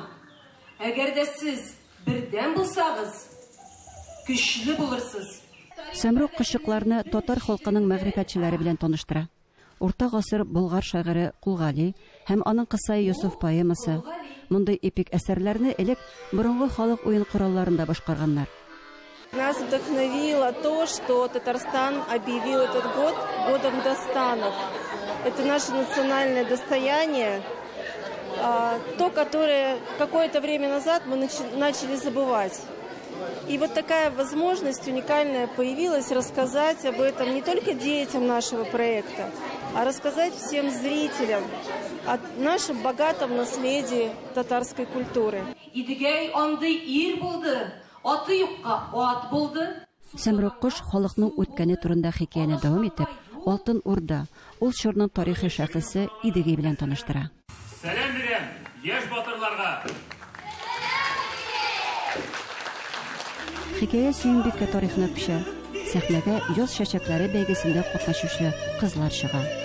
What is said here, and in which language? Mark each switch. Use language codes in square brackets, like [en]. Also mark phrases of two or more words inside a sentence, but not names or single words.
[tt] Әгәр дә сез бердәм булсагыз, көчле булырсыз. Самрук кошчыкларны татар халкының мәгърифәтчеләре белән таныштыра. Урта гасыр болгар шагыйре Кулгали һәм аның кысай Юсуф поэмасы мондай эпик әсәрләрне элек борынгы халык уен коралларында башкарганнар. [ru] Нас вдохновило то, что Татарстан объявил этот год годом достанов. Это наше национальное достояние, то, которое какое-то время назад мы начали забывать. И вот такая возможность уникальная появилась рассказать об этом не только детям нашего проекта, а рассказать всем зрителям о нашем богатом наследии татарской культуры. [tt] Самрук кош халыкның үткәне турында хикәяне дәвам итеп, Алтын Урда, ул чорның тарихи шәхесе Идеге белән таныштыра. Сәлам бирәм яшь батырларга. Хикәя Сөембиккә тарихына күчә. Сәхнәгә яз чәчәкләре бәйгесендә катнашучы кызлар чыга.